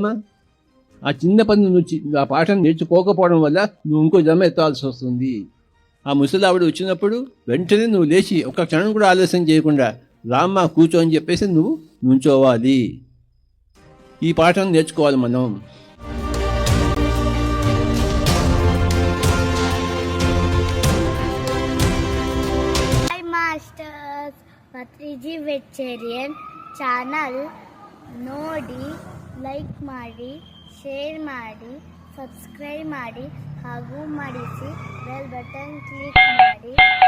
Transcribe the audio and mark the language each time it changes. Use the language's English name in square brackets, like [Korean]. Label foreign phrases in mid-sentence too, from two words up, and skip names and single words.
[Telugu] ఆ చిన్న పని నువ్వు ఆ పాఠం నేర్చుకోకపోవడం వల్ల నువ్వు ఇంకో జన్మ ఎత్తాల్సి వస్తుంది. ఆ ముసలావిడ వచ్చినప్పుడు వెంటనే నువ్వు లేచి ఒక్క క్షణం కూడా ఆలస్యం చేయకుండా రామ్మ కూర్చో అని చెప్పేసి నువ్వు నుంచోవాలి. ఈ పాఠం నేర్చుకోవాలి మనం. [Kannada] ಪತ್ರಿಜಿ [English] vegetarian channel [Kannada] ನೋಡಿ, ಲೈಕ್ ಮಾಡಿ, ಶೇರ್ ಮಾಡಿ, ಸಬ್ಸ್ಕ್ರೈಬ್ ಮಾಡಿ ಹಾಗೂ ಮಾಡಿಸಿ [English] bell button [Kannada] ಕ್ಲಿಕ್ ಮಾಡಿ.